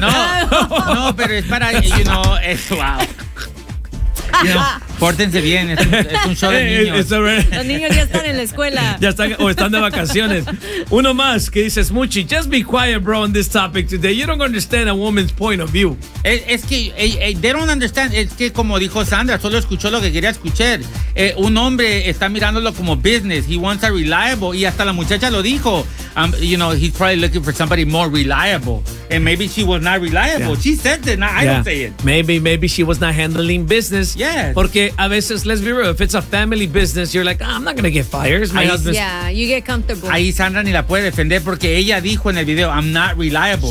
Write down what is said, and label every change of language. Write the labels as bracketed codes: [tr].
[es] No, pero es para, [en] you know, [es] es, wow. Pórtense bien, es un show de niños. Los niños ya están en la escuela. O están de vacaciones. Uno más que dice, Smuchi, [en] just be quiet, bro, on this topic today. You don't understand a woman's point of view. [es] Es que [en] they don't understand. [es] Es que como dijo Sandra, solo escuchó lo que quería escuchar. Un hombre está mirándolo como business. [en] He wants a reliable. [es] Y hasta la muchacha lo dijo. [en] you know, he's probably looking for somebody more reliable. And maybe she was not reliable. Yeah. She said that. Now, I don't say it. Maybe she was not handling business. Yeah. [es] Porque a veces, [en] let's be real, if it's a family business, you're like, oh, I'm not going to get fired. It's my husband. Yeah, you get comfortable. [es] Ahí Sandra ni la puede defender porque ella dijo en el video, [en] I'm not reliable.